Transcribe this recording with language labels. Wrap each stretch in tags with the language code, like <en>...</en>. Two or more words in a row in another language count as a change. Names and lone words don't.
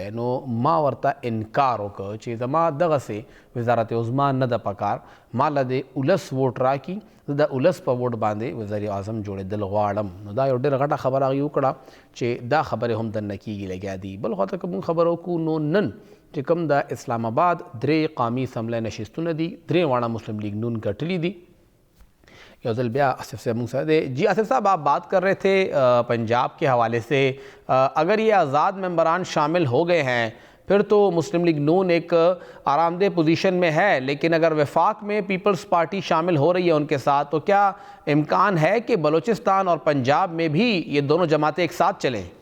<ps>نو ما ورته انکار وکړ چې زما دغسې وزارت عظما نه ده پکار، ما له د اولس ووټ راکړي، زه د اولس په ووټ باندې وزیر اعظم جوړېدل غواړم. نو دا یو ډېره غټه خبره هغوی وکړه چې دا خبرې هم دننه کېږي لګیا دي. بل خواته که موږ خبره وکړو نو نن چې کوم د اسلام آباد 3 قومي اسمبلی نشستونه دي، 3 واړه مسلم لیگ نون ګټلي دي. یو ځل بیا آصف صاحب موږ سره دی.</ps> <ur>جی آصف صاحب آپ بات کر رہے تھے پنجاب کے حوالے سے، اگر یہ آزاد ممبران شامل ہو گئے ہیں پھر تو مسلم لیگ نون ایک آرام دہ پوزیشن میں ہے، لیکن اگر وفاق میں پیپلز پارٹی شامل ہو رہی ہے ان کے ساتھ تو کیا امکان ہے کہ بلوچستان اور پنجاب میں بھی یہ دونوں جماعتیں ایک ساتھ چلیں؟</ur>